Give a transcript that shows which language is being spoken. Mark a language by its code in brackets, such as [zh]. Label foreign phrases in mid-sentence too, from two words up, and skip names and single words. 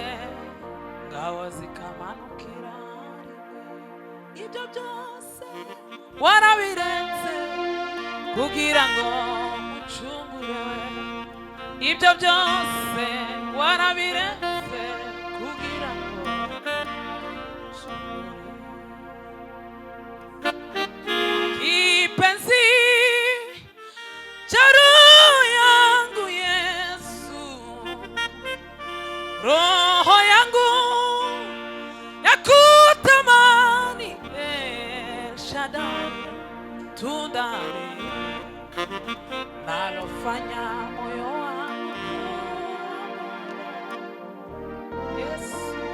[rw] ngaho zikamanukira rimwe ibyo byose warabirenze kugira ngo ucungure ibyo byose warabirenze kugira ngo ucungure kipenzi [sw] yangu Yesu, roho yangu yakutamani El Shaddai, tundani nalofanya moyo wangu Yesu,